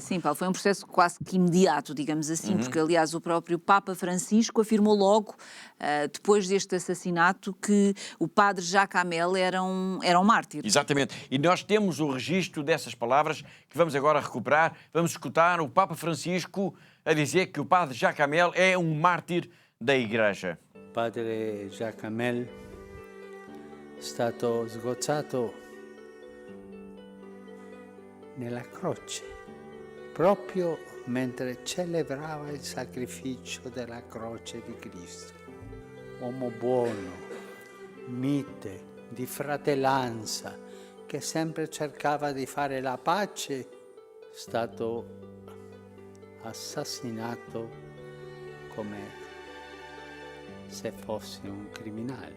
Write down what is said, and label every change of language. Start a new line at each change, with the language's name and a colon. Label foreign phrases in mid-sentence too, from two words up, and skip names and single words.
Portuguese: Sim, Paulo, foi um processo quase que imediato, digamos assim, porque, aliás, o próprio Papa Francisco afirmou logo, depois deste assassinato, que o padre Jacques Hamel era um mártir. Exatamente. E nós temos o registro dessas palavras que vamos agora recuperar. Vamos escutar o Papa Francisco a dizer que o padre Jacques Hamel é um mártir da Igreja.
Italian: Padre Jacques Hamel è stato sgozzato nella croce, proprio mentre celebrava il sacrificio della croce di Cristo. Uomo buono, mite, di fratellanza, che sempre cercava di fare la pace, è stato assassinato come se fosse un criminale.